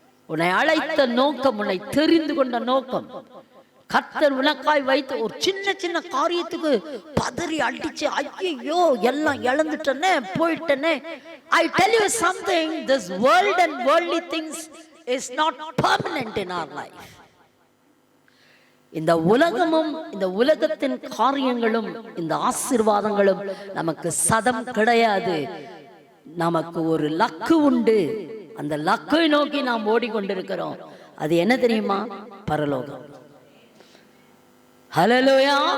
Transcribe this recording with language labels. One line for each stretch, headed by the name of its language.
Tamil: உன்னை அழைத்த நோக்கம், உன்னை தெரிந்து கொண்ட நோக்கம், கர்த்தர் உனக்காய் வைத்து ஒரு சின்ன சின்ன காரியத்துக்கு பதறி அடிச்சு ஐயோ எல்லாம் இழந்துட்டேனே, போயிட்டேனே.
English: I tell you something, this world and worldly things is not permanent in our life.
Tamil: இந்த உலகமும் இந்த உலகத்தின் காரியங்களும் இந்த ஆசீர்வாதங்களும் நமக்கு சதம் கிடையாது. நமக்கு ஒரு லக்கு உண்டு. அந்த லக்கை நோக்கி நாம் ஓடிக்கொண்டிருக்கிறோம். அது என்ன தெரியுமா? பரலோகம். ஹல்லேலூயா.